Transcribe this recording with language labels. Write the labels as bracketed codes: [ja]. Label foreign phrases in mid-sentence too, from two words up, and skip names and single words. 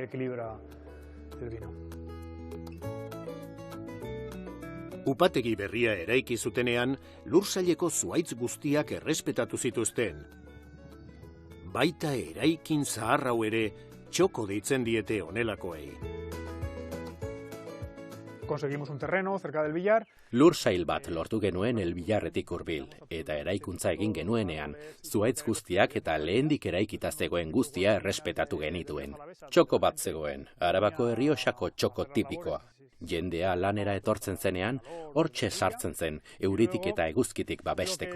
[eu] Upategi berria eraiki zutenean, lursaileko zuhaitz guztiak errespetatu zituzten. Baita eraikin zahar hau ere, txoko deitzen diete honelakoei. [es] Conseguimos un terreno cerca del billar. [eu] Lur sail bat lortu genuen El Villarretik hurbil, eta eraikuntza egin genuenean, zuhaitz guztiak eta lehendik eraikita zegoen guztia errespetatu genituen. Txoko bat zegoen, Arabako Errioxako txoko tipikoa. Jendea lanera etortzen zenean, hortxe sartzen zen, euritik eta eguzkitik babesteko.